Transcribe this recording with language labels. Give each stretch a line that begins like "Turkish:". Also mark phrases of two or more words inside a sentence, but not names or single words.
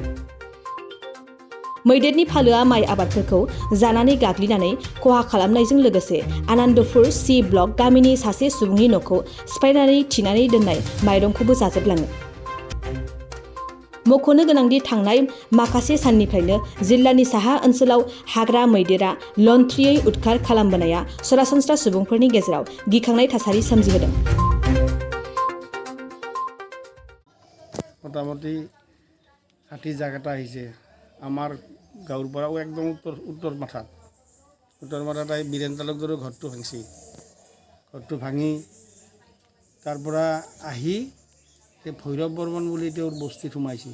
Bodo: मैदेरनि फालोआ माइ आबादफोरखौ जानानै गाग्लिनानै खहा खालामनायजों लोगोसे आनन्दपुर सि ब्लक गामिनि सासे सुबुंनि न'खौ सिफायनानै थिनानै दोननाय माइरंखौबो जाजोबलाङो। मख'नो गोनांदि थांनाय माखासे साननिफ्रायनो जिल्लानि साहा ओनसोलाव हाग्रा मैदेरा लन्थ्रियै उदखार खालामबोनाया सरासनस्रा सुबुंफोरनि गेजेराव गिखांनाय थासारि सोमजिहोदों।
Assamese: মোটামুটি 60 জায়গাটা আহিছে আমার গাঁৱৰ পৰাও একদম উত্তৰ মাথাত আহি বীৰেন তালুকদাৰৰ ঘৰটো ভাঙছি। ঘৰটো ভাঙি তাৰ পৰা আহি ভৈৰৱ বৰ্মন বুলি তেওঁৰ বস্তিত সোমাইছে।